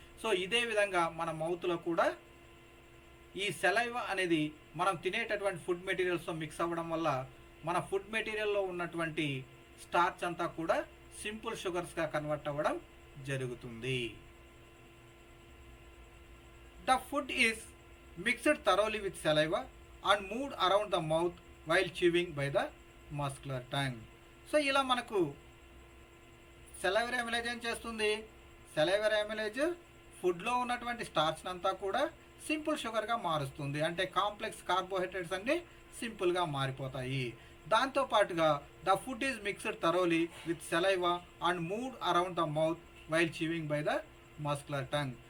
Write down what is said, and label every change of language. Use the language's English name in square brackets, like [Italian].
[Telugu] So ఇదే విధంగా మన మౌత్లో కూడా ఈ సెలైవా అనేది మనం తినేటటువంటి ఫుడ్ మెటీరియల్స్తో మిక్స్ అవ్వడం వల్ల మన ఫుడ్ మెటీరియల్లో ఉన్నటువంటి స్టార్చ్ అంతా కూడా సింపుల్ షుగర్స్గా కన్వర్ట్ అవ్వడం జరుగుతుంది. [English] The food is mixed thoroughly with saliva and moved around the mouth while chewing by the muscular tongue. [Telugu] So ఇలా మనకు సెలైవరీ అమైలేజ్ ఏం చేస్తుంది? సెలైవరీ అమైలేజ్ ఫుడ్లో ఉన్నటువంటి స్టార్చ్ అంతా కూడా సింపుల్ షుగర్గా మారుస్తుంది. అంటే కాంప్లెక్స్ కార్బోహైడ్రేట్స్ అన్ని సింపుల్గా మారిపోతాయి. [English] దాంతోపాటుగా the food is mixed thoroughly with saliva and moved around the mouth while chewing by the muscular tongue.